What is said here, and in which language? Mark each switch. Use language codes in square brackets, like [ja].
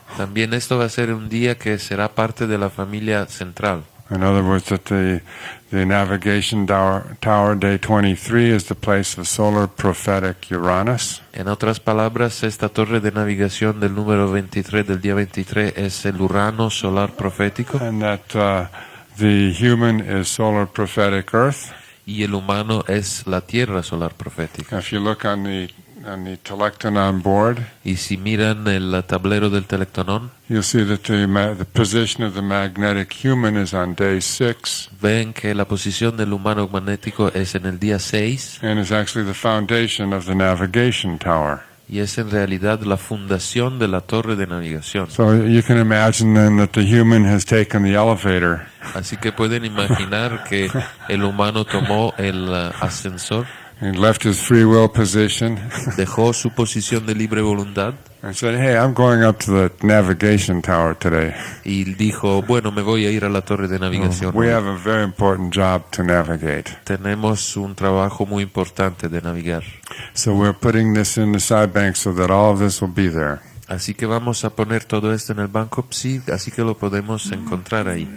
[es] También esto va a ser un día que será parte de la familia central. [en] In other words, that the navigation tower day 23 is the place of solar prophetic Uranus. [es] En otras palabras, esta torre de navegación del número 23 del día 23 es el Urano solar profético. [en] And that the human is solar prophetic Earth. [es] Y el humano es la Tierra solar profética. [en] If you look on the and the telecton on board, [es] y si miran el tablero del telectonón, [en] you'll see that the position of the magnetic human is on day 6, [es] ven que la posición del humano magnético es en el día 6 [en] and is actually the foundation of the navigation tower. [es] y es en realidad la fundación de la torre de navegación. [en] So you can imagine then that the human has taken the elevator, [es] Así que pueden imaginar que el humano tomó el ascensor, [en] and left his free will position, [es] dejó su posición de libre voluntad [en] and said, hey, I'm going up to the navigation tower today. [es] y dijo, bueno, me voy a ir a la torre de navegación. [en] We have a very important job to navigate. [es] Tenemos un trabajo muy importante de navegar. [en] So we're putting this in the side bank so that all of this will be there. [es] Así que vamos a poner todo esto en el banco PSI, así que lo podemos encontrar ahí.